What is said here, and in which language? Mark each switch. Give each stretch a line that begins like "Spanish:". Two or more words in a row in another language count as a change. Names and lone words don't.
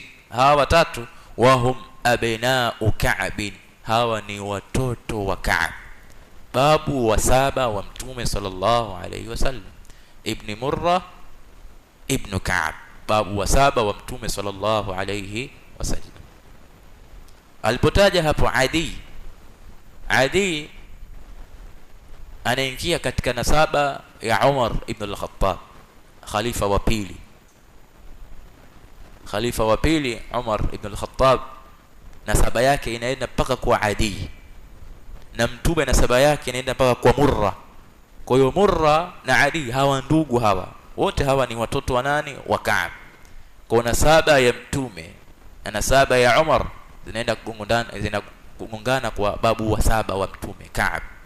Swahili: Hawa watatu
Arabic: وهم أبناء كعب,
Swahili: hawa ni watoto wa Ka'b, babu wa saba wa Mtume
Arabic: صلى الله عليه وسلم.
Swahili: Ibn Murra ibn Ka'b, babu wa saba wa Mtume
Arabic: صلى الله عليه وسلم.
Swahili: Alipotaja hapo Adi anaingia katika nasaba ya Umar ibn al-Khattab, khalifa wa pili Umar ibn al-Khattab. Nasaba yake inaenda mpaka kwa Adi, na mtume nasaba yake inaenda mpaka kwa Murra. Kwa hiyo Murra na Adi hawa ndugu, hawa wote hawa ni watoto wa nani? Wa Ka'b. Kwa nasaba ya mtume na nasaba ya Umar zinaenda kugongana kwa babu wa saba wa mtume Ka'b.